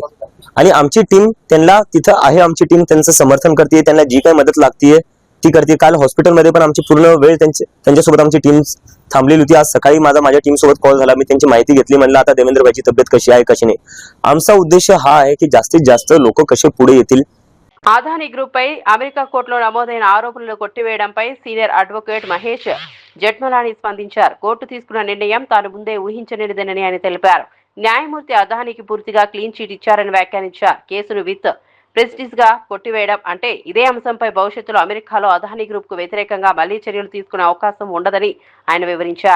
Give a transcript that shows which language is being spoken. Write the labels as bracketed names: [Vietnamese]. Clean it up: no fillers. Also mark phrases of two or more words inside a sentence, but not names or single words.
[Marathi] आणि आमची टीम त्यांना तिथं आहे, आमची टीम त्यांचं समर्थन करते, त्यांना जी काही मदत लागतीये ती करते. काल हॉस्पिटलमध्ये पण आमची पूर्ण वेळ त्यांच्यासोबत आमची टीम थांबलेली होती. आज सकाळी माझ्या टीम सोबत कॉल झाला, मी त्यांची माहिती घेतली, म्हणलं आता देवेंद्रभाईची तब्येत कशी आहे कशी नाही. आमचा उद्देश हा आहे की जास्तीत जास्त लोक कसे पुढे येतील. [Telugu] అదానీ గ్రూప్ పై అమెరికా కోర్టులో నమోదైన ఆరోపణలు కొట్టివేయడంపై సీనియర్ అడ్వకేట్ మహేష్ జెఠ్మలానీ స్పందించారు. కోర్టు తీసుకున్న నిర్ణయం తాను ముందే ఊహించనిదని ఆయన తెలిపారు. న్యాయమూర్తి అదానీకి పూర్తిగా క్లీన్ చీట్ ఇచ్చారని వ్యాఖ్యానించారు. కేసును విత్ ప్రెస్టీజ్ గా కొట్టివేయడం అంటే ఇదే అంశంపై భవిష్యత్తులో అమెరికాలో అదానీ గ్రూప్ కు వ్యతిరేకంగా మళ్లీ చర్యలు తీసుకునే అవకాశం ఉండదని ఆయన వివరించారు.